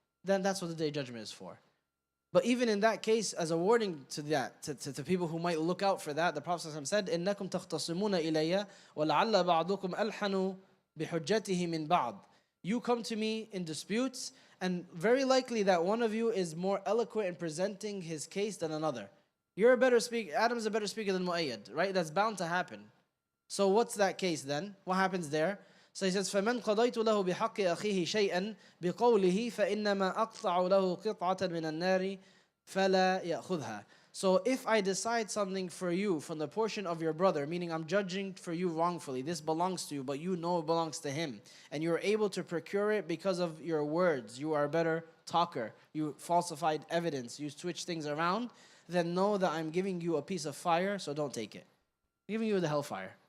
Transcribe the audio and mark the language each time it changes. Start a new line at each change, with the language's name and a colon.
English: Then that's what the Day of Judgment is for. But even in that case, as a warning to that, to people who might look out for that, the Prophet said,
Arabic: إِنَّكُمْ تَخْتَصِمُونَ إِلَيَّ وَلَعَلَّ بَعْضُكُمْ أَلْحَنُ بِحُجَّتِهِ مِنْ بَعْضٍ.
English: You come to me in disputes, and very likely that one of you is more eloquent in presenting his case than another. You're a better speaker. Adam's a better speaker than Mu'ayyad, right? That's bound to happen. So what's that case then? What happens there? So he says,
Arabic: فَمَنْ قَضَيْتُ لَهُ بِحَقِّ أَخِيهِ شَيْئًا بِقَوْلِهِ فَإِنَّمَا أَقْطَعُ لَهُ قِطْعَةً مِنَ النَّارِ فَلَا يَأْخُذْهَا.
English: So if I decide something for you from the portion of your brother, meaning I'm judging for you wrongfully, this belongs to you, but you know it belongs to him, and you're able to procure it because of your words, you are a better talker, you falsified evidence, you switch things around, then know that I'm giving you a piece of fire, so don't take it. I'm giving you the hellfire.